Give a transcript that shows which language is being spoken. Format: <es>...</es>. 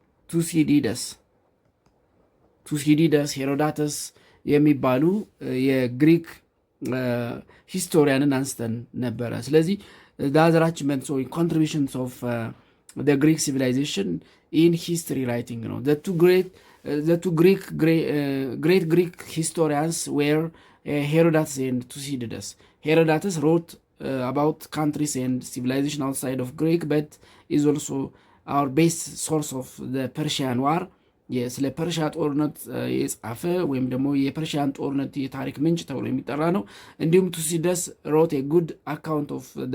<en>ቱሲዲደስ፣ ሄሮዳተስ</en> <am>የሚባሉ የግሪክ ሂስቶሪያንን አንስተን ነበረ። ስለዚህ</am> <en>the other achievements or contributions of the Greek civilization in history writing ነው። the two great Greek historians were Herodotus and Thucydides. Herodotus wrote about countries and civilization outside of Greek, but is also our best source of the Persian War</en> <am>ስለ ፐርሻ ጦርነት የጻፈ ወይም ደግሞ የፐርሺያን ጦርነት የታሪክ ምንጭ ተብሎ የሚጠራ ነው። እንዲሁም ቱሲዲደስ</am> <en>ሮት ጉድ አካውንት ኦፍ</en>